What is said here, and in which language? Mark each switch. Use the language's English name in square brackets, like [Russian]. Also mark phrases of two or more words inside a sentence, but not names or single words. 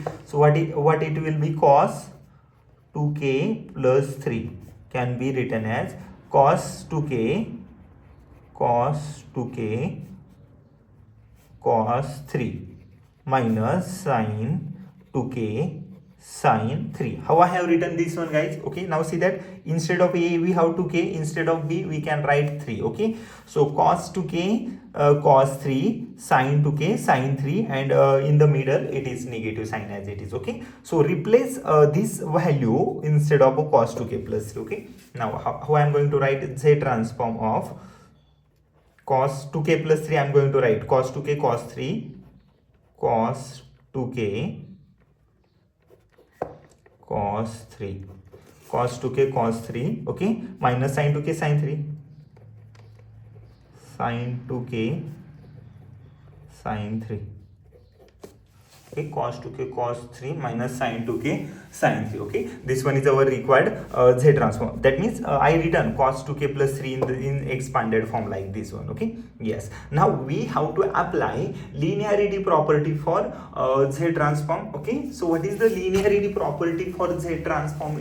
[English] So what it will be? Cos 2k plus 3 can be written as cos 2k cos 3 minus sin 2k sin 3. How I have written this one, guys? Okay, now see that instead of a we have 2k, instead of b we can write 3. Okay, so cos 2k cos 3 sin 2k sin 3, and in the middle it is negative sign as it is. Okay, so replace this value instead of cos 2k plus 3. Okay, now how I am going to write Z transform of cos 2k plus 3? I am going to write cos 2k cos 3 cos 2k cos 3 cos 2k cos 3. Okay, minus sin 2k sin 3 sin 2k sin 3. Okay, cos 2k cos 3 minus sin 2k sin 3. Okay, this one is our required z transform. That means I written cos 2k plus 3 in expanded form like this one. Okay, yes. Now we have to apply linearity property for z transform. Okay, so what is the linearity property for z transform?